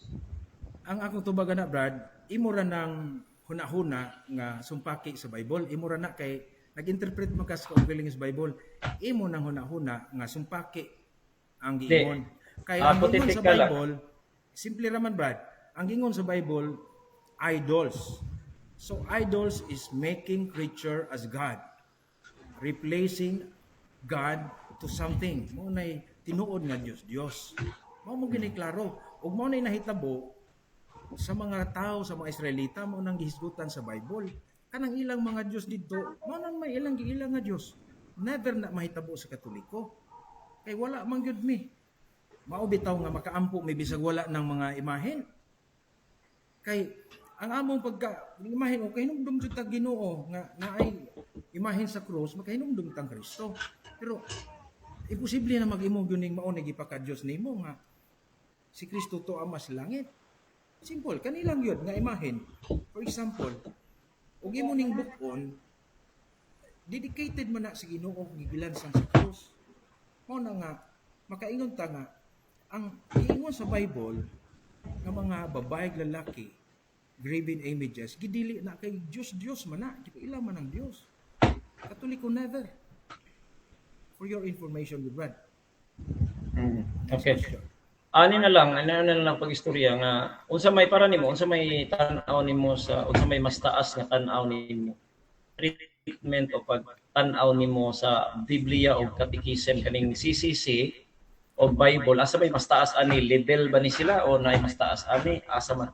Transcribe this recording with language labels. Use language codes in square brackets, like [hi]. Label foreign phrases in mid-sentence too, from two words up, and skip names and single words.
[ceb] Ang akong tubagan na Brad, imo ra nang hunahuna nga sumpaki sa Bible, imo ra na kay nag-interpret mo kas kung feeling sa Bible, imo nang hunahuna nga sumpaki ang giingon. Kaya ang gingon sa Bible, simple raman Brad, ang gingon sa Bible, idols. [en] So idols is making creature as God. Replacing God to something. [ceb] Mo nay tinuod nga Dios. Mao mo gini klaro. Ug mao nay nahitabo sa mga tao, sa mga Israelita, mao nang gihisgutan sa Bible. Kanang ilang mga Diyos dito, mao nang may ilang giilang nga Diyos. Never na mahitabo sa Katoliko. Kay wala man gyud mi. Mao bitaw nga makaampo may bisag wala ng mga imahen. Kay ang among imahen o kahinumdum jud ta Ginoo nga naay imahen sa krus, makahinumdum tang Kristo. Pero imposible na mag-imo gyud mao na gipaka-Dios nimo nga si Kristo to ama sa langit. Simple, kanilang yun nga imahen. [en] For example, [ceb] ug imo ning bukon, dedicated man na sa Ginoo gibilansang sa krus. Mao na nga makaingon ta nga ang giingon sa Bible nga mga babaeng lalaki graven images gidili na kay Dios man na, di ila man ang Dios. Katoliko never. [en] For your information, good Brad. [ceb] Okay. Ano na lang pag-istorya nga unsa may para nimo, unsa may tan-aw nimo sa unsa may mas taas nga tan-aw nimo. Treatment o pag-tan-aw nimo sa Biblia o Catechism kaning CCC o Bible, asa may mas taas ani level ba ni sila o naay mas taas ani asa man?